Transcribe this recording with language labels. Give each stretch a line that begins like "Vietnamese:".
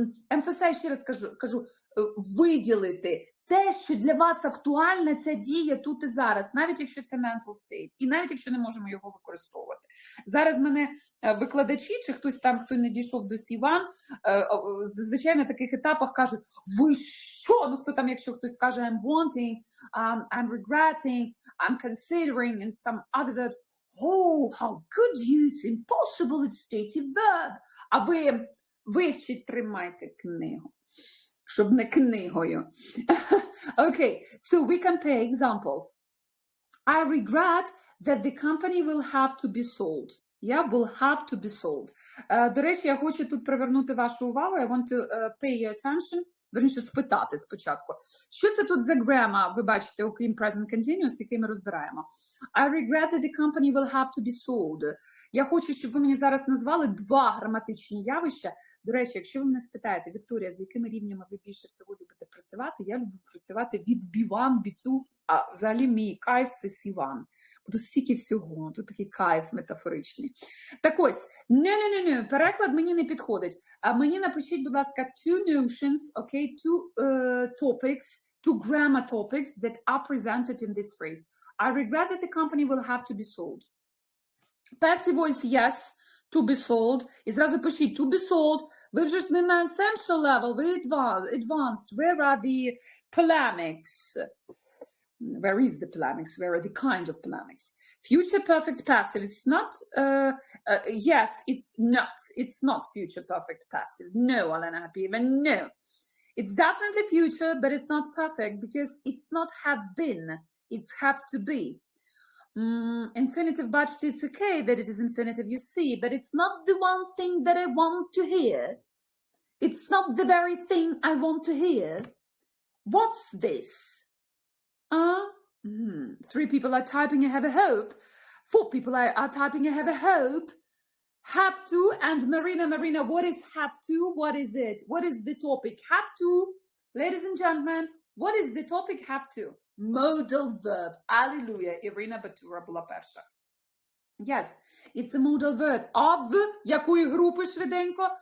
Ukrainian: Emphasize, ще раз кажу, виділити те, що для вас актуальна ця дія тут і зараз, навіть якщо це mental state, і навіть якщо не можемо його використовувати. Зараз мене викладачі, чи хтось там, хто не дійшов до C1, зазвичай на таких етапах кажуть: ви що? Ну, хто там, якщо хтось каже
English: I'm wanting, I'm regretting, I'm considering, and some other verbs. Oh, how could you? It's impossible, it's stative verb.
Ukrainian: А ви вивчіть, тримайте книгу, щоб не книгою.
English: Okay, so we compare examples. I regret that the company will have to be sold. Yeah, will have to be sold.
Ukrainian: До речі, я хочу тут привернути вашу увагу.
English: I want to pay your attention.
Ukrainian: Верніше, спитати спочатку. Що це тут за грама, ви бачите, окрім present continuous, який ми розбираємо?
English: I regret that the company will have to be sold.
Ukrainian: Я хочу, щоб ви мені зараз назвали 2 граматичні явища. До речі, якщо ви мене спитаєте, Вікторія, з якими рівнями ви більше всього любите працювати, я люблю працювати від B1, B2, а взагалі мій кайф – це C1. Бо тут стільки всього, тут такий кайф метафоричний. Так ось, не, переклад мені не підходить. А мені напишіть, будь ласка,
English: 2 notions, okay, 2 topics, 2 grammar topics that are presented in this phrase. I regret that the company will have to be sold. Passive voice, yes, to be sold.
Ukrainian: І зразу пишіть,
English: to be sold.
Ukrainian: Ви вже ж не на essential level, ви advanced.
English: Where are the polemics? Where is the polemics? Where are the kind of polemics? Future perfect passive. It's not, yes, it's not future perfect passive. No, Alena Hapiva, no. It's definitely future, but it's not perfect because it's not have been. It's have to be. Infinitive, but it's okay that it is infinitive, you see, but it's not the one thing that I want to hear. It's not the very thing I want to hear. What's this? 3 people are typing, I have a hope. 4 people are typing, I have a hope. Have to, and Marina, what is have to? What is it? What is the topic? Have to, ladies and gentlemen, what is the topic have to? Modal verb. Alleluia. Irina Batura
Ukrainian: була перша.
English: Yes, it's a modal verb.
Ukrainian: Of якої групи швиденько?